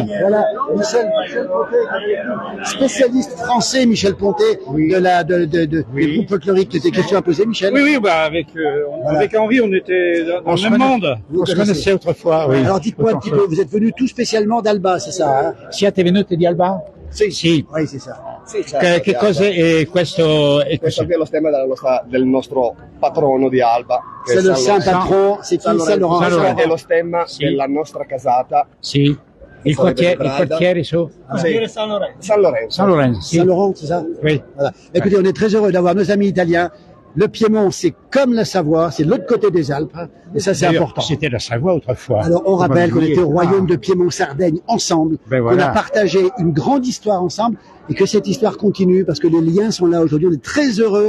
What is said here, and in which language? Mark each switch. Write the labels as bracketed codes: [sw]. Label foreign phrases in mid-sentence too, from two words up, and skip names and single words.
[fr] Voilà, Michel Pontet, spécialiste français, Michel Pontet, des groupes folkloriques. Des questions à poser, Michel? Oui, oui, bah avec Henri, on était dans le même monde. Vous On se connaissez. connaissait autrefois, oui. Alors dites-moi un petit peu, vous êtes venu tout spécialement d'Alba, c'est ça, hein? [it] Siete venuti di Alba? Sì. [fr] Oui, c'est ça. [it] Che cosa è questo? Questo qui è lo stemma del nostro patrono di Alba. che [fr] C'est le [it] è [fr] saint patron, c'est qui? Saint Laurent. [it] È lo stemma della nostra casata. Sì. I quartieri su? Sì. San Lorenzo. San Lorenzo, sì. [fr] Saint Laurent, c'est ça? Oui. Voilà. Écoutez, on est très heureux d'avoir nos amis italiens. Le Piémont, c'est comme la Savoie, c'est l'autre côté des Alpes, hein, et ça c'est D'ailleurs, important. C'était la Savoie autrefois. Alors on Faut pas rappelle qu'on l'oublier. était au royaume de Piémont-Sardaigne ensemble, Ben qu'on voilà. a partagé une grande histoire ensemble, et que cette histoire continue, parce que les liens sont là aujourd'hui, on est très heureux.